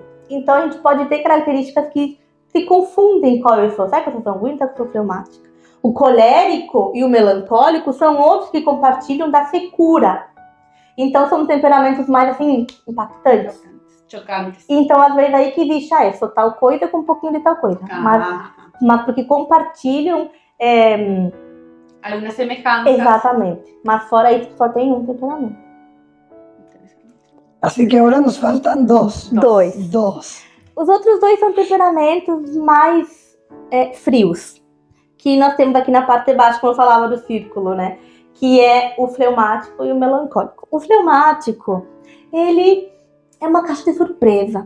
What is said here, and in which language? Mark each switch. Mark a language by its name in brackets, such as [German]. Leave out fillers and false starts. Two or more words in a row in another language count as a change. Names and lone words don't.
[Portuguese] Então, a gente pode ter características que se confundem qual eu sou. Será que eu sou sanguíneo? Será que eu sou fleumática? O colérico e o melancólico são outros que compartilham da secura. Então, são temperamentos mais, assim, impactantes. Chocantes. Então, às vezes, aí que existe, eu sou tal coisa com um pouquinho de tal coisa. Mas porque compartilham... [Spanish] Algunas semejanzas. [Portuguese] Exatamente. Mas fora isso, só tem um temperamento. [Spanish] Así que ahora nos faltan dos. [Portuguese] Dois. Os outros dois são temperamentos mais frios. Que nós temos aqui na parte de baixo, como eu falava do círculo, né? Que é o fleumático e o melancólico. O fleumático, ele é uma caixa de surpresa.